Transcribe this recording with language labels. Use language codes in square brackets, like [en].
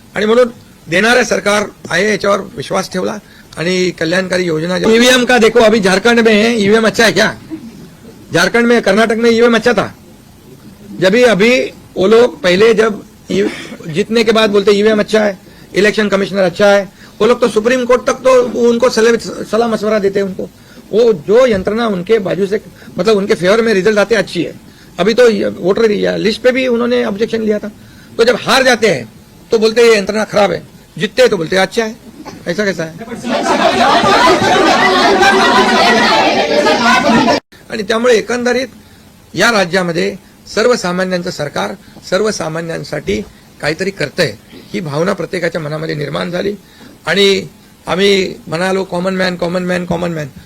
[mr] आणि म्हणून देणारं सरकार आहे याच्यावर विश्वास ठेवला आणि कल्याणकारी योजना. [hi] ईवीएम का देखो, अभी झारखंड में ईवीएम अच्छा है क्या? झारखंड में, कर्नाटक में ईवीएम अच्छा था. जब अभी वो लोग पहले जब जीतने के बाद बोलते ईवीएम अच्छा है, इलेक्शन कमिश्नर अच्छा है, वो लोग तो सुप्रीम कोर्ट तक तो उनको सलाह मशवरा देते हैं. उनको वो जो यंत्रणा उनके बाजू से, मतलब उनके फेवर में रिजल्ट आते अच्छी है. अभी तो वोटर लिस्ट पे भी उन्होंने ऑब्जेक्शन लिया था. तो जब हार जाते हैं तो बोलते ये यंत्रणा खराब है, जीतते हैं तो बोलते अच्छा है. ऐसा कैसा है? [mr] आणि त्यामुळे एकंदरीत या राज्यामध्ये सर्वसामान्यांचं सरकार सर्वसामान्यांसाठी काहीतरी करतंय ही भावना प्रत्येकाच्या मनामध्ये निर्माण झाली. आणि आम्ही म्हणालो कॉमन मॅन.